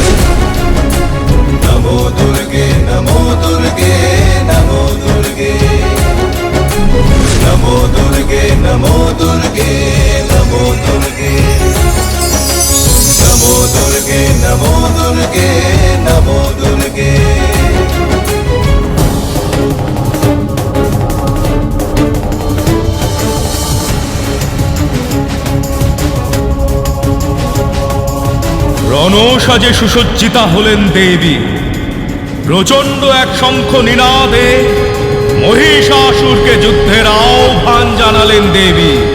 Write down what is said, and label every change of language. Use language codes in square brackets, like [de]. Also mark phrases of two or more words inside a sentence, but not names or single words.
[sa] नमो दुर्गे नमो दुर्गे नमो दुर्गे नमो दुर्गे नमो दुर्गे नमो दुर्गे नमो दुर्गे नमो दुर्गे नमो दुर्गे। [bn] রণসাজে সুসজ্জিতা হলেন দেবী। প্রচণ্ড এক শঙ্খ নিনাদে মহিষাসুরকে যুদ্ধের আহ্বান জানালেন দেবী।